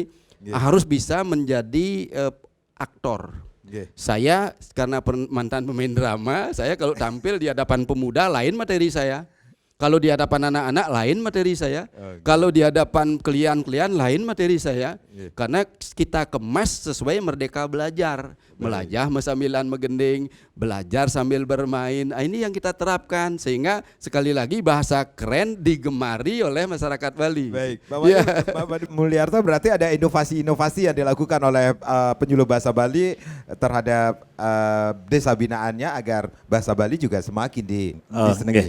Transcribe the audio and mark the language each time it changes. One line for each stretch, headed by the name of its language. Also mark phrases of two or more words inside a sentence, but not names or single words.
Indonesian: Harus bisa menjadi aktor. Saya karena mantan pemain drama, saya kalau tampil di hadapan pemuda lain materi saya. Kalau di hadapan anak-anak lain materi saya. Kalau di hadapan klien-klien lain materi saya. Karena kita kemas sesuai Merdeka Belajar.
Balinese: Melajah sambilan megending,
Indonesian: belajar sambil bermain. Nah, ini yang kita terapkan sehingga sekali lagi bahasa keren digemari oleh masyarakat Bali. Baik, Bapak Mulyarto, berarti ada inovasi-inovasi yang dilakukan oleh penyuluh bahasa Bali terhadap desa binaannya agar bahasa Bali juga semakin disenangi.